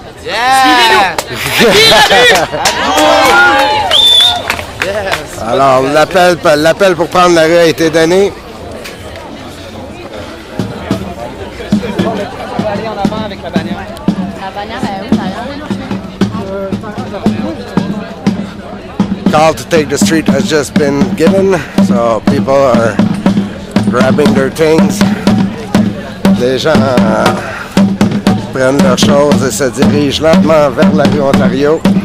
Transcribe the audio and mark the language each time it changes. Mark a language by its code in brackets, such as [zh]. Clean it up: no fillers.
[fr] Suivez-nous! À qui la rue? Alors, l'appel pour prendre la rue a été donné. On va aller en avant avec la bannière. La bannière, oui, [en] Call to take the street has just been given, so people are grabbing their things. [fr] Les gens prennent leurs choses et se dirigent lentement vers la rue Ontario.